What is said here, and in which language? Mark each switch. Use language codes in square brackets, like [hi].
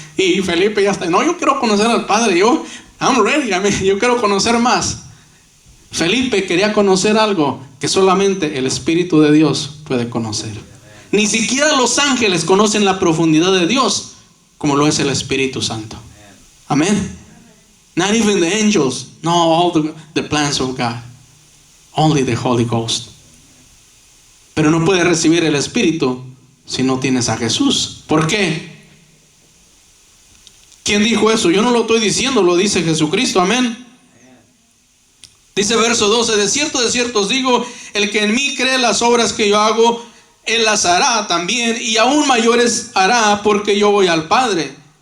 [es] Y Felipe ya está, no, yo quiero conocer al Padre. [en] I'm ready, [es] yo quiero conocer más. Felipe quería conocer algo que solamente el Espíritu de Dios puede conocer. Ni siquiera los ángeles conocen la profundidad de Dios como lo es el Espíritu Santo. Amén. [en] Not even the angels know all the plans of God. Only the Holy Ghost. [es] Pero no puedes recibir el Espíritu si no tienes a Jesús. ¿Por qué? ¿Quién dijo eso? Yo no lo estoy diciendo, lo dice Jesucristo. Amén. Dice verso 12, de cierto os digo, el que en mí cree las obras que yo hago, Él las hará también, y aún mayores hará, porque yo voy al Padre.